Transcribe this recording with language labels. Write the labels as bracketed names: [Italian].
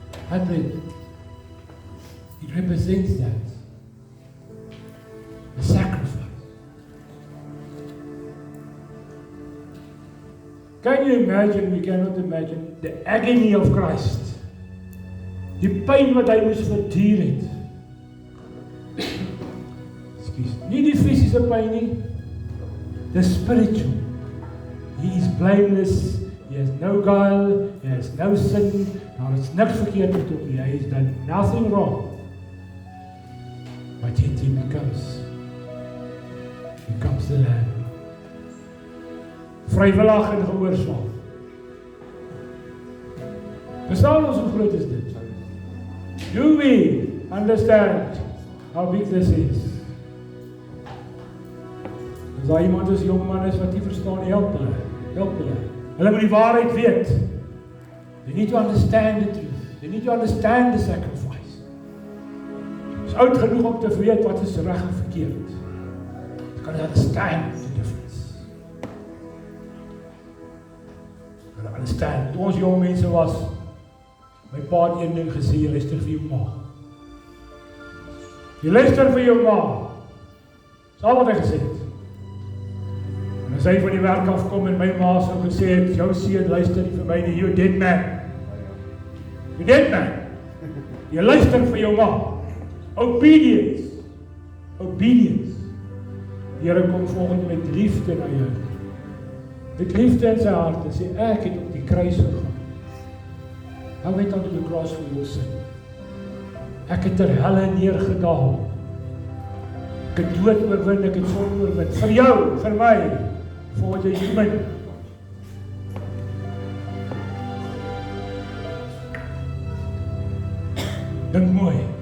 [English] That bread, it represents that. The sacrifice. Can you imagine, we cannot imagine, the agony of Christ. [Afrikaans] Die pyn wat hy moes verduur het. Nie die fisiese pyn nie, [English] the spiritual. He is blameless, he has no guile, he has no sin, [Afrikaans] daar is niks verkeerd met hom nie, [English] hy has done nothing wrong. But yet he becomes the Lamb. [Afrikaans] Vrywillig en gehoorsaam. Verstaan ons hoe groot is dit? [English] Do we understand how big this is? [Afrikaans] As daar iemand is, jong man is wat nie verstaan, help hulle. Hulle moet die waarheid weet. [English] They need to understand the truth. They need to understand the sacrifice. [Afrikaans] Is oud genoeg om te weet wat is reg en verkeerd. [English] They can understand the difference. They can understand. [Afrikaans] Toe ons jong mense was, my pa het een ding gesê, jy luister vir jou ma. Jy luister vir jou ma. Dis al wat hy gesê het. En as hy van die werk afkom en my ma so gesê het, jou seun luister nie vir my nie, [English] you dead man. You dead man. [Afrikaans] Jy luister vir jou ma. Obedience. Obedience. Die Here kom volgende met liefde na jou. Met liefde in sy hart en sê, ek het op die kruis gegaan. [English] How went on to the cross for your sin. [Afrikaans] Ek het ter helle neergedaal. Ek het dood oorwin, ek het sonde oorwin. Vir jou, vir my, [English] for the human. [Afrikaans] Dink mooi.